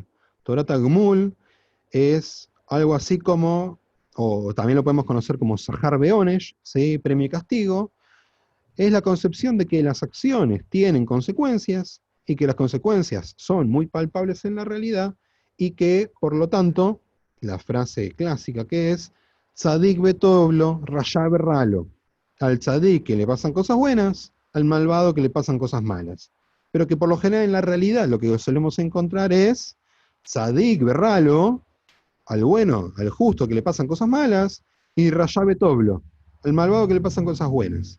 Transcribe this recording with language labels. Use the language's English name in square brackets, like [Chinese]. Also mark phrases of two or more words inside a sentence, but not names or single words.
[Hebrew] תורת גמול [Spanish] es algo así como, o también lo podemos conocer como [Hebrew] שכר ועונש, [Spanish] ¿sí? Premio y castigo. Es la concepción de que las acciones tienen consecuencias y que las consecuencias son muy palpables en la realidad y que, por lo tanto, la frase clásica que es [Hebrew] צדיק וטוב לו רשע ורע לו. [Spanish] Al tzadik que le pasan cosas buenas, al malvado que le pasan cosas malas. Pero que por lo general en la realidad lo que solemos encontrar es [Hebrew] צדיק ורע לו, [Spanish] al bueno, al justo que le pasan cosas malas, y [Hebrew] רשע וטוב לו, [Spanish] al malvado que le pasan cosas buenas.